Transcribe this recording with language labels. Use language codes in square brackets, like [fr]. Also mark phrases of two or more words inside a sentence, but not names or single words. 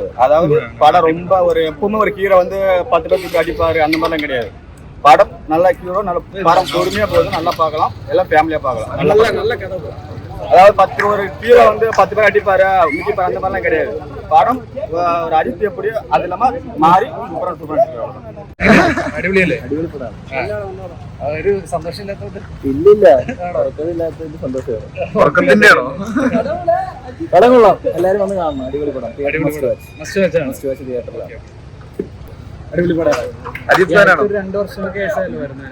[ta] அதாவது படம் ரொம்ப ஒரு எப்பவுமே ஒரு ஹீரோ வந்து 10 பேருக்கு அடிப்பாரு அந்த மாதிரிலாம் கிடையாது. படம் நல்ல ஹீரோ, நல்ல படம் பொறுமையா போகுது, நல்லா பார்க்கலாம், எல்லாம் ஃபேமிலியா பார்க்கலாம். நல்ல கதை. அதாவது ஒரு ஹீரோ வந்து 10 பேர் அடிப்பாரு மிதிப்பாரு அந்த மாதிரிலாம் கிடையாது. படம் ஒரு அஜித் எப்படி அது இல்லாம [ml] മാറി സൂപ്പർ. അടിപൊളിയല്ലേ? അടിപൊളി പടം. ഒരു സന്തോഷമില്ലാത്തത്? ഇല്ലില്ല, ഉറക്കമില്ലാത്തത് സന്തോഷമാണ്. ഉറക്കത്തിന്റെയാണോ? പടം കൊള്ളാം, എല്ലാരും വന്ന് കാണണം. അടിപൊളി പടം. [en] must watchആണ്. [ml] തിയേറ്ററിലാണ്. അടിപൊളി പടമാണ്. അജിത് ഫാനാണോ? 2 വർഷങ്ങൾക്ക് ശേഷമല്ലേ വരുന്നത്?